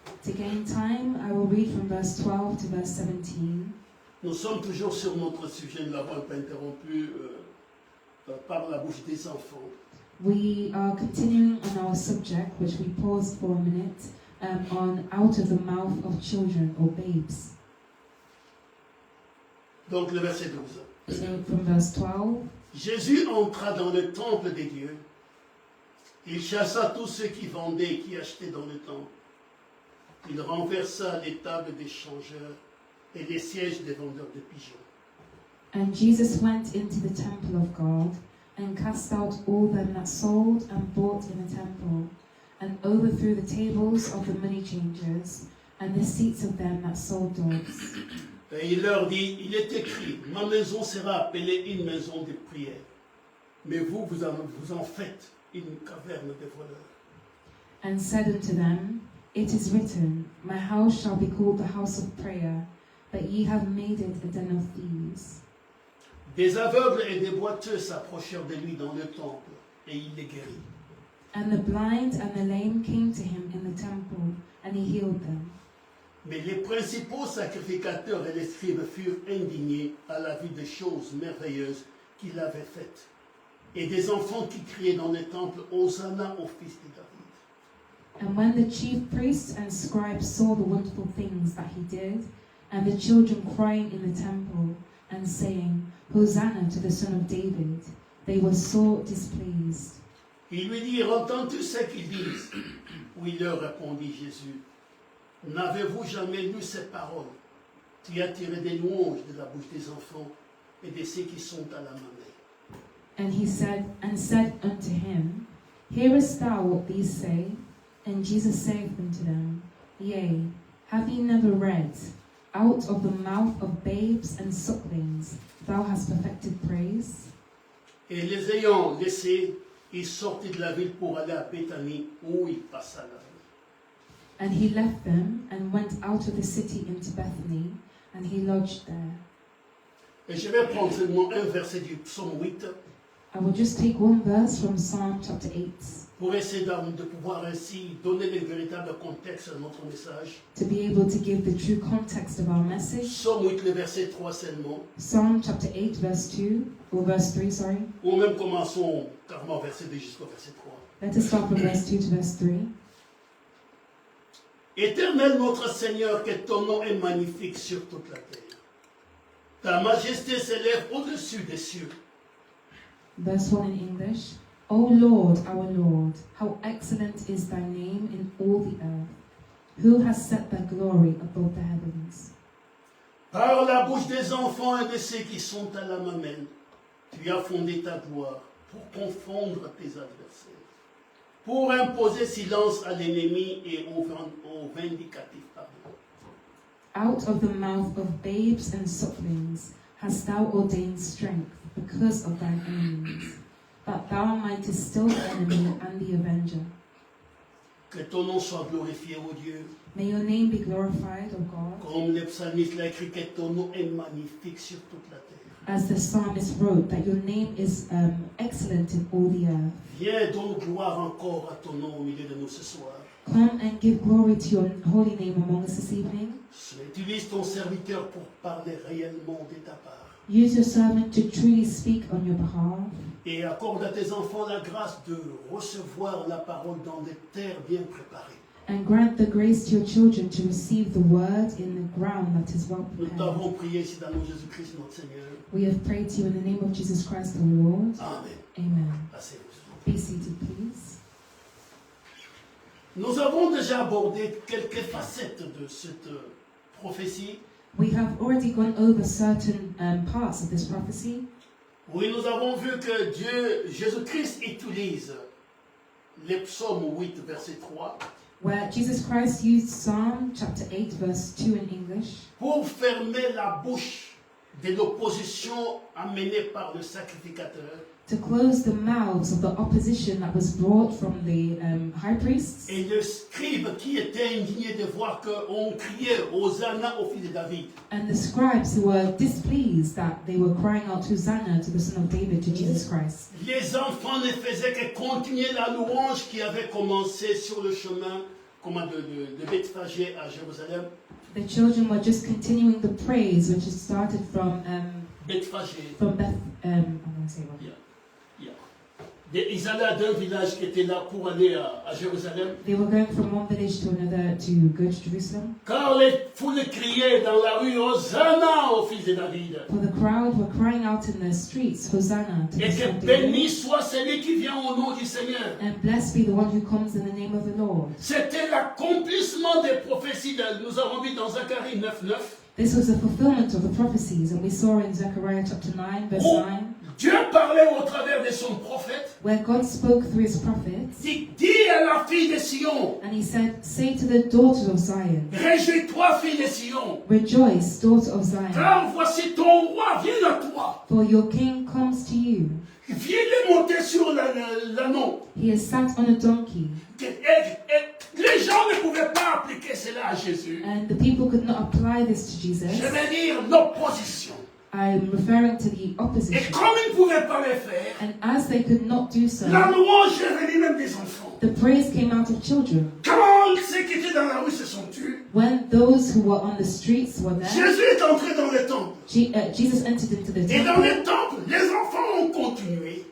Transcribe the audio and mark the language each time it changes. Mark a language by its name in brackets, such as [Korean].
[English] To gain time, I will read from verse 12 to verse 17. [French] Nous sommes toujours sur notre sujet, nous l'avons un peu interrompu par la bouche des enfants. [English] We are continuing on our subject, which we paused for a minute, on out of the mouth of children or babes. [French] Donc le verset 12. [English] So from verse 12, [French] Jésus entra dans le temple des dieux. Il chassa tous ceux qui vendaient et qui achetaient dans le temple. Il renversa les tables des changeurs et les sièges des vendeurs de pigeons. [English] and Jesus went into the temple of God and cast out all them that sold and bought in the temple, and overthrew the tables of the money changers and the seats of them that sold dogs. [French] Et il leur dit, il est écrit, ma maison sera appelée une maison de prière. Mais vous, vous en faites une caverne de voleurs. [English] And said unto them, It is written, My house shall be called the house of prayer, but ye have made it a den of thieves. [French] Des aveugles et des boiteux s'approchèrent de lui dans le temple, et il les guérit. [English] And the blind and the lame came to him in the temple, and he healed them. [French] Mais les principaux sacrificateurs et les scribes furent indignés à la vue des choses merveilleuses qu'il avait faites, et des enfants qui criaient dans le temple, Hosanna au fils de David. [English] And when the chief priests and scribes saw the wonderful things that he did, and the children crying in the temple, and saying, Hosanna to the Son of David, they were sore displeased. [French] Ils lui dirent, entends-tu ce qu'ils disent? Oui, leur répondit Jésus. N'avez-vous jamais lu ces paroles? Tu as tiré des louanges de la bouche des enfants et de ceux qui sont à la mamelle. [English] And he said unto him, Hearest thou what these say? And Jesus saith unto them, Yea, have ye never read, Out of the mouth of babes and sucklings thou hast perfected praise? [French] Et les ayant laissés, il sortit de la ville pour aller à Béthanie, où il passa la nuit. [English] And he left them and went out of the city into Bethany, and he lodged there. [French] Et je vais prendre seulement un verset du psaume 8 [English] I will just take one verse from Psalm chapter 8 [French] pour essayer de pouvoir ainsi donner le véritable contexte à notre message. [English] to be able to give the true context of our message. [French] Psaume 8, le verset 3 seulement, [English] Psalm chapter 8 verse 2, or verse 3, sorry. [French] ou même commençons carrément verset 2 jusqu'au verset 3. [English] Let us start from verse 2 to verse 3. [French] Éternel notre Seigneur, que ton nom est magnifique sur toute la terre. Ta majesté s'élève au-dessus des cieux. [English] Verse 1 in English. O Lord, our Lord, how excellent is thy name in all the earth. Who has set thy glory above the heavens? [French] Par la bouche des enfants et de ceux qui sont à la mamelle, tu as fondé ta gloire pour confondre tes adversaires, pour imposer silence à l'ennemi et au vindicatif pardon. [English] Out of the mouth of babes and sucklings hast thou ordained strength because of thine enemies, that thou mightest still the enemy and the avenger. [French] Que ton nom soit glorifié, ô Dieu. [English] May your name be glorified, O God. [French] Comme le psalmiste l'a écrit, que ton nom est magnifique sur toute la terre. [English] As the psalmist wrote, that your name is excellent in all the earth. [French] Viens, donne gloire encore à ton nom au milieu de nous ce soir. [English] Come and give glory to your holy name among us this evening. [French] Utilise ton serviteur pour parler réellement de ta part. [English] Use your servant to truly speak on your behalf. [French] Et accorde à tes enfants la grâce de recevoir la parole dans des terres bien préparées. [English] And grant the grace to your children to receive the word in the ground that is well [French] Nous [English] prepared. [French] t'avons prié ici dans le nom de Jésus-Christ, notre Seigneur. [English] We have prayed to you in the name of Jesus Christ our Lord. [French] Amen. [English] Amen. [French] Asseyez-vous. [English] Be seated, please. [French] Nous avons déjà abordé quelques facettes de cette prophétie. [English] We have already gone over certain parts of this prophecy. [French] Oui, nous avons vu que Dieu, Jésus-Christ utilise les psaumes 8, verset 3, [English] Where Jesus Christ used Psalm chapter 8 verse 2 in English [French] pour fermer la bouche de l'opposition amenée par le sacrificateur [English] to close the mouths of the opposition that was brought from the high priests [French] et le scribe qui était indigné de voir qu'on criait Hosanna au fils de David. [English] and the scribes who were displeased that they were crying out Hosanna to the Son of David, to Jesus Christ. [French] Les enfants ne faisaient que continuer la louange qui avait commencé sur le chemin de Bethphagée à Jérusalem. [English] The children were just continuing the praise which had started from Bethphagée. Beth. I'm going to say what. [French] Ils allaient d'un village qui était là pour aller à Jérusalem. [English] They were going from one village to another to go to Jerusalem. [French] Car les foules criaient dans la rue Hosanna au fils de David. [English] For the crowd were crying out in the streets, Hosanna to the [French] Et [English] Son [French] que [English] of [French] béni [English] David. [French] soit celui qui vient au nom du Seigneur. [English] And blessed be the one who comes in the name of the Lord. [French] C'était l'accomplissement des prophéties. Nous avons vu dans Zacharie 9:9. [English] This was the fulfillment of the prophecies, and we saw in Zechariah chapter 9, verse Oh. 9, [French] Dieu parlait au travers de son prophète. [English] where God spoke through his prophets, [French] Dis à la fille de Sion, [English] and he said, "Say to the daughters of Zion, [French] réjouis-toi, fille de Sion, [English] rejoice, daughter of Zion, [French] car voici ton roi vient à toi. [English] for your king comes to you. [French] Viens de monter sur l'ânon. [English] He is sat on a donkey." [French] Et les gens ne pouvaient pas appliquer cela à Jésus. [English] And the people could not apply this to Jesus. [French] Je vais dire l'opposition. [English] I'm referring to the [French] Et [English] opposition. [French] comme ils ne pouvaient pas le faire, [English] And as they could not do so, [French] la louange est venue même des enfants. [English] the praise came out of children. [French] Quand ceux qui étaient dans la rue se sont tus, [English] When those who were on the streets were there, [French] Jésus est entré dans le temple. [English] Jesus entered into the [French] Et dans [English] temple. [French] le temple, les enfants ont continué